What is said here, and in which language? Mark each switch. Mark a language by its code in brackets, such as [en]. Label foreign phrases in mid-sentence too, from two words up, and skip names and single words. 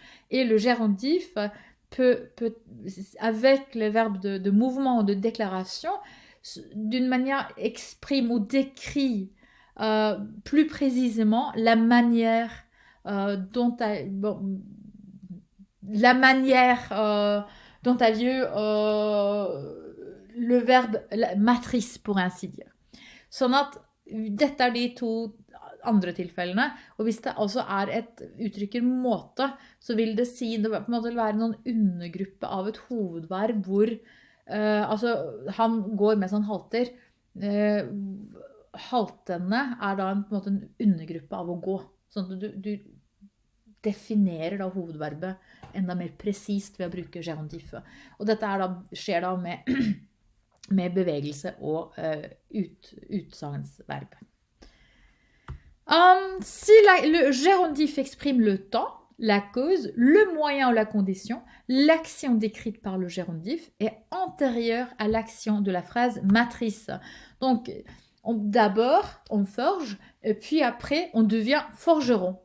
[fr] Et le gérondif peut avec les verbes de mouvement ou de déclaration, d'une manière exprime ou décrit plus précisément la manière dont a lieu le verbe matrice, pour ainsi dire. [no] Sånn at dette de to andre tilfellene, og hvis det altså et uttrykker måte, så vil det si, det på en måte vil være noen undergruppe av et hovedverb hvor altså han går mens han halter. Haltende da på en måte en undergruppe av å gå. Sånn at du definerer da hovedverbet enda mer presist ved å bruke gérondif. Og dette skjer da med bevegelse og utsagnsverb. [fr] Si le gérondif exprime le temps, la cause, le moyen ou la condition, l'action décrite par le gérondif est antérieure à l'action de la phrase matrice. Donc, d'abord, on forge, et puis après, on devient forgeron.